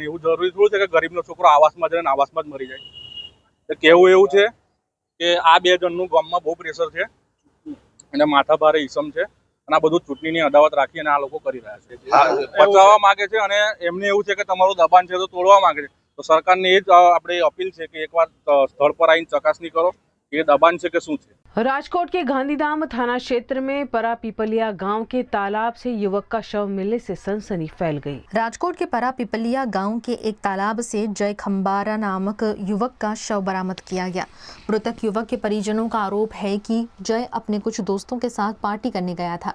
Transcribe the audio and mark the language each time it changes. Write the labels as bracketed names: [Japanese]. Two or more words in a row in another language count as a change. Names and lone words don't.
[Gujarati] એવું જરૂરી થોડું છે કે ગરીબનો છોકરો આવાસમાં જાય ને આવાસમાં જ મરી જાય। તો કહેવું એવું છે કે આ 2 જણનું ગામમાં બહુ પ્રેશર છે અને માથાભારે ઈસમ છે અને આ બધું ચૂંટણીની અદાવત રાખી અને આ લોકો કરી રહ્યા છે, બચાવવા માંગે છે અને એમને એવું છે કે તમારું દબાણ છે તો તોડવા માંગે છે। તો સરકારને એ જ આપણે અપીલ છે કે એકવાર સ્થળ પર આવીને [Hindi] चकासनी करो कि ये दबाण [Gujarati] છે કે શું છે। [Hindi] राजकोट के गांधीधाम थाना क्षेत्र में परा पिपलिया गांव के तालाब से युवक का शव मिलने से सनसनी फैल गई। राजकोट के परा पिपलिया गांव के एक तालाब से जय खंबारा नामक युवक का शव बरामद किया गया। मृतक युवक के परिजनों का आरोप है कि जय अपने कुछ दोस्तों के साथ पार्टी करने गया था।